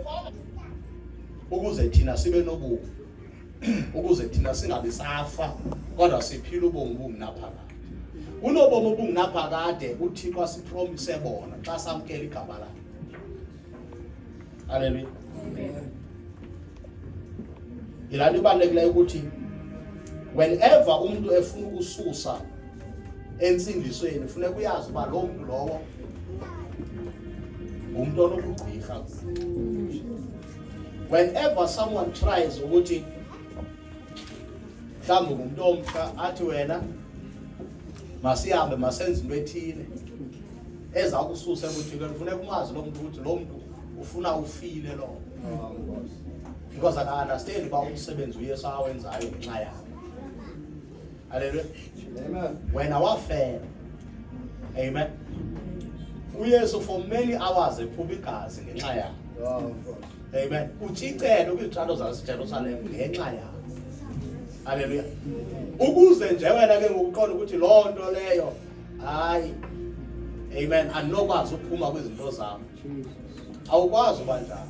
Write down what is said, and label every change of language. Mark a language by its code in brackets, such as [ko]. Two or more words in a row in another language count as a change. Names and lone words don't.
[xh] Ukuze thina sibe nobume. Ukuze thina singabe safa kodwa siphile ubomi bungunaphakade. Unobomi obungunaphakade uThixo asipromise bona xa samkela igama lakhe. Haleluya. Ilanto ibalulekileyo ukuthi whenever umuntu efuna ukususa ensindisweni kufuneka uyazi uba lo muntu lowo umuntu onokugqirha. [en] Whenever someone tries [xh] ukuthi mhlawumbe umuntu omhla athi wena masihambe masenze into ethile eza kususa ebuthikweni, kufuneka umazi lo muntu ukuthi lo muntu ufuna ufile lo. [en] Because I understand [xh] uba umsebenzi uYesu awenzayo ngenxa yakhe. Hallelujah. Amen. Wena wafela. Amen. uYesu [en] for many hours [xh] ephuma igazi ngenxa yakhe. Amen. Uthicela kwizitshalo zaseJerusalem ngenxa yakhe. Hallelujah. Ukuze nje wena ke ngokuqonda ukuthi lo nto leyo hayi amen anokwazi ukuphuma kwizinto zami. Awukwazi uba njalo.